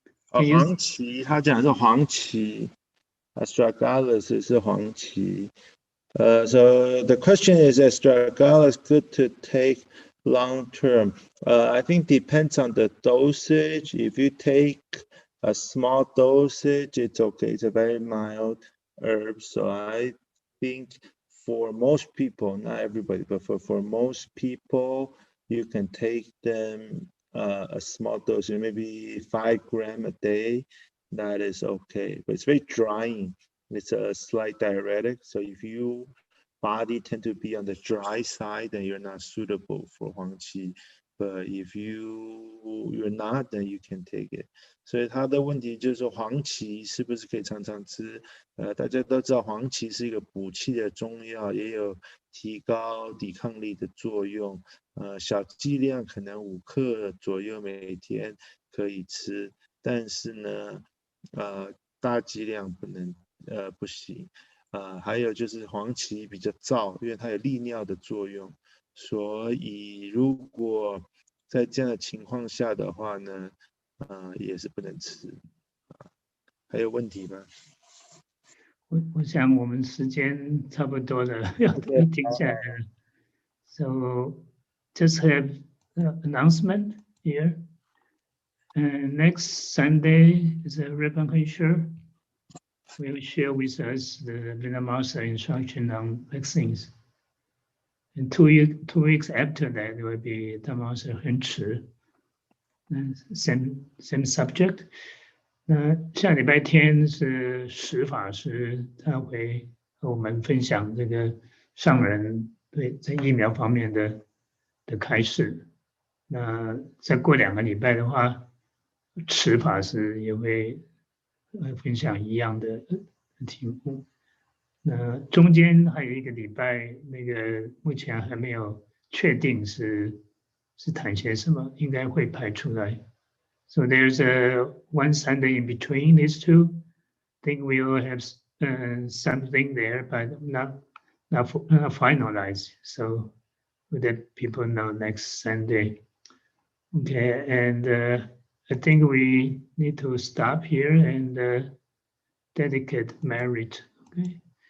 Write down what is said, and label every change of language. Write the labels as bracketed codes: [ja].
[zh] 黄芪，他讲的是黄芪 ，astragalus 是黄芪。 [en] So the question is, astragalus good to take long term? I think depends on the dosage. If you take a small dosage, it's okay. It's a very mild herb. So I think for most people, not everybody, but for most people, you can take them a small dose, maybe 5 grams a day. That is okay. But it's very drying. It's a slight diuretic. So if you body tend to be on the dry side, then you're not suitable for Huang Qi. But if you're not, then you can take it. [zh] 所以他的问题就是说，黄芪是不是可以常常吃？大家都知道黄芪是一个补气的中药，也有提高抵抗力的作用。小剂量可能5克左右每天可以吃，但是呢，大剂量不行。还有就是黄芪比较燥，因为它有利尿的作用，所以如果在这样的情况下的话呢，也是不能吃。还有问题吗？我想我们时间差不多了，要停下来了。 [en] So just have announcement here. Next Sunday is a Ribbon Sure will share with us the Vinamasa instruction on vaccines. And 2 weeks after that, it will be Tamasa Henchi. Same subject. [zh] 那下礼拜天是石法师，他会和我们分享这个上人对在疫苗方面的开示。那再过2个礼拜的话，持法师也会分享一样的题目。那中间还有1个礼拜，那个目前还没有确定是谈些什么，应该会排出来。 [en] So there's one Sunday in between these two. I think we will have something there, but not finalized. So let people know next Sunday. Okay, and I think we need to stop here and dedicate merit. Okay.